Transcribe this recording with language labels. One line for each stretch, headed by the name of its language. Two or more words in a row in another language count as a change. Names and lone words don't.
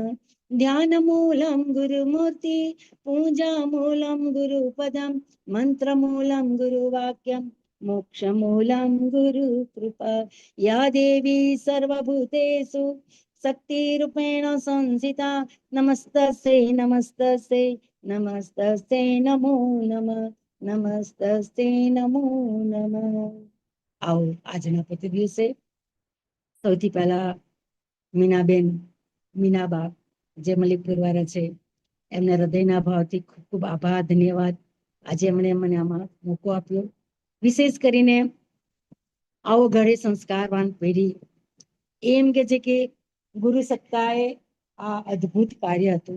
Sanskrit: ध्यान मूलम गुरुमूर्ति पूजा मूलम गुरुपदम मंत्र मूलम गुरुवाक्यम मोक्ष मूलम गुरु कृपा या देवी सर्वभूतेषु शक्ति रूपेण संस्थिता नमस्तस्यै नमस्तस्यै नमस्तस्यै नमो नमः नमस्तस्यै नमो नमः।
Gujarati: आओ આજના પ્રતિ દિવસે સૌથી પહેલા મીનાબેન મીનાબા જે મલિકપુર વાળા છે એમને હૃદયના ભાવથી ખૂબ ખૂબ આભાર ધન્યવાદ। આજે એમણે મને આમાં મોકો આપ્યો। વિશેષ કરીને આવો ઘરે સંસ્કારવાન પેઢી એમ કે છે કે ગુરુ સત્તાએ આ અદ્ભુત કાર્ય હતું